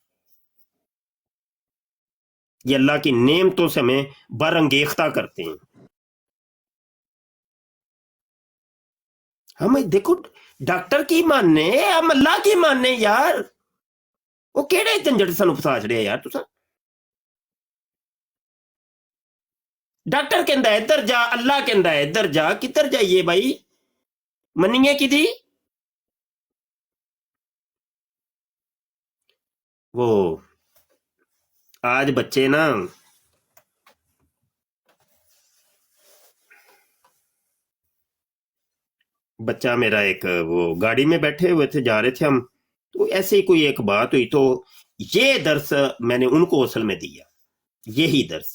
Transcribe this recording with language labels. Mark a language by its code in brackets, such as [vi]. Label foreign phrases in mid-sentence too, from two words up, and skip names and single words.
[ur] یہ اللہ کی نعمتوں سے ہمیں برانگیختہ کرتے ہیں. ہم دیکھو ڈاکٹر کی ماننے، ہم اللہ کی ماننے یار. [pa] وہ کیڑے جھنجٹ سانو پھسا چھڑیا یار تساں. ڈاکٹر کہندا ہے ادھر جا، اللہ کہندا ہے ادھر جا. کدھر جائیے بھائی؟ منیے کدی؟ [ur] وہ آج بچے نا بچہ میرا ایک وہ گاڑی میں بیٹھے ہوئے تھے، جا رہے تھے ہم، تو ایسے ہی کوئی ایک بات ہوئی تو یہ درس میں نے ان کو اصل میں دیا، یہی درس.